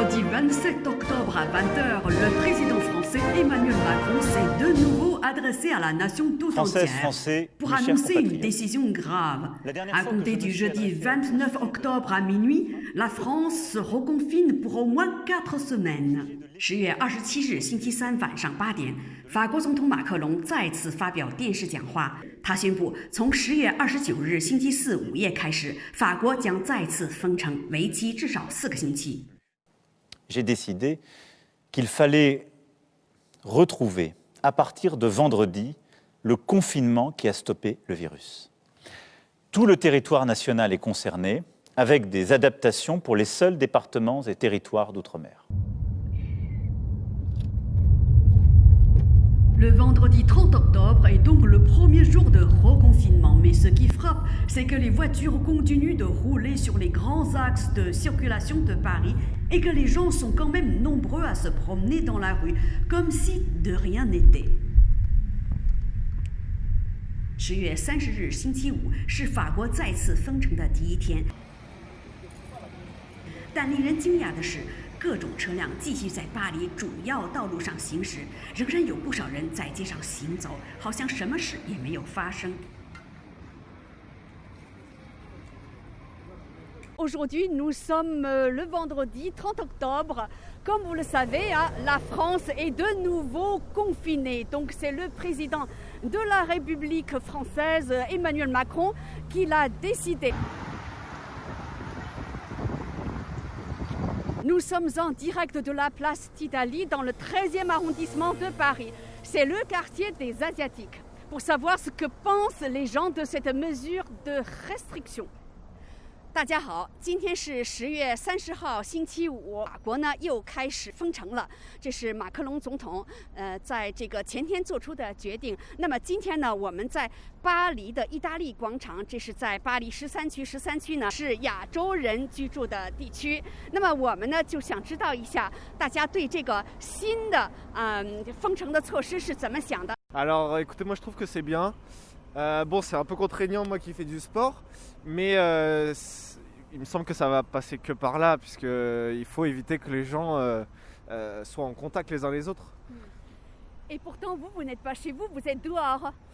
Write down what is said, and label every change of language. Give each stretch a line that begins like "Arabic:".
French: 27 octobre à 20h, le président français Emmanuel Macron s'est de nouveau adressé à la nation tout entière pour annoncer une décision grave. À compter du jeudi 29 octobre à minuit, la France se reconfine pour au moins 4 semaines.
Chinese: 10月27日星期三晚上8点，法国总统马克龙再次发表电视讲话。他宣布，从10月29日星期四午夜开始，法国将再次封城，为期至少4个星期。
French: J'ai décidé qu'il fallait retrouver, à partir de vendredi, le confinement qui a stoppé le virus. Tout le territoire national est concerné, avec des adaptations pour les seuls départements et territoires d'outre-mer. Le vendredi 30 octobre est donc le premier jour de reconfinement, mais ce qui frappe, c'est que les voitures continuent de rouler sur les grands axes de circulation de Paris et que les gens sont quand même nombreux à se promener dans la rue, comme si de rien n'était.
Chinese: 10月30日星期五是法国再次封城的第一天，但令人惊讶的是，各种车辆继续在巴黎主要道路上行驶，仍然有不少人在街上行走，好像什么事也没有发生。
French: Aujourd'hui, nous sommes le vendredi 30 octobre. Comme vous le savez, la France est de nouveau confinée. Donc c'est le président de la République française, Emmanuel Macron, qui l'a décidé. Nous sommes en direct de la place d'Italie dans le 13e arrondissement de Paris. C'est le quartier des Asiatiques. Pour savoir ce que pensent les gens de cette mesure de restriction.
Chinese: 大家好，今天是10月30号星期五，法国呢又开始封城了。这是马克龙总统在这个前天做出的决定。那么今天呢，我们在巴黎的意大利广场，这是在巴黎13区，13区呢是亚洲人居住的地区。那么我们呢就想知道一下，大家对这个新的封城的措施是怎么想的
French: Alors écoutez, moi je trouve que c'est bien. Bon, c'est un peu contraignant, moi qui fais du sport, mais il me semble que ça va passer que par là, puisqu'il faut éviter que les gens soient en contact les uns les autres. Et pourtant, vous n'êtes pas chez vous, vous êtes dehors.